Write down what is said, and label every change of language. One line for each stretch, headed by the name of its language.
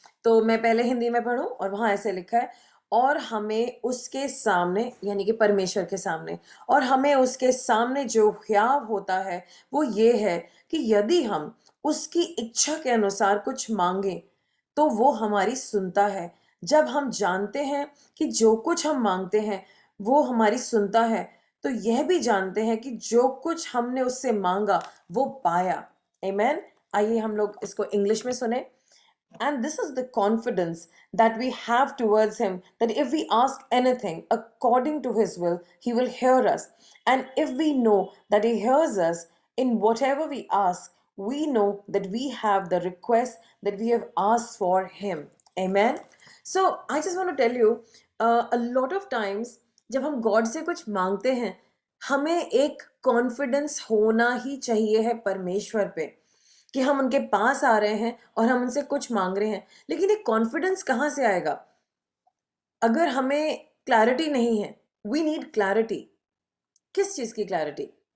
Hindi: तो मैं पहले हिंदी में पढ़ूं, और वहां ऐसे लिखा है, और हमें उसके सामने यानी कि परमेश्वर के सामने, और हमें उसके सामने जो ह्याव होता है वो ये है कि यदि हम उसकी इच्छा के अनुसार कुछ मांगे तो वो हमारी सुनता है। जब हम जानते हैं कि जो कुछ हम मांगते हैं वो हमारी सुनता है, तो यह भी जानते हैं कि जो कुछ हमने उससे मांगा वो पाया। आमेन। आइए हम लोग इसको इंग्लिश में सुने।
English: And this is the confidence that we have towards Him, that if we ask anything according to His will, He will hear us. And if we know that He hears us in whatever we ask, we know that we have the request that we have asked for Him. Amen. So I just want to tell you, a lot of times
Hindi: जब हम God से कुछ मांगते हैं, हमें एक confidence होना ही चाहिए है परमेश्वर पे, कि हम उनके पास आ रहे हैं और हम उनसे कुछ मांग रहे हैं। लेकिन ये कॉन्फिडेंस कहाँ से आएगा अगर हमें क्लैरिटी नहीं है?
English: We need clarity.
Hindi: किस चीज की क्लैरिटी?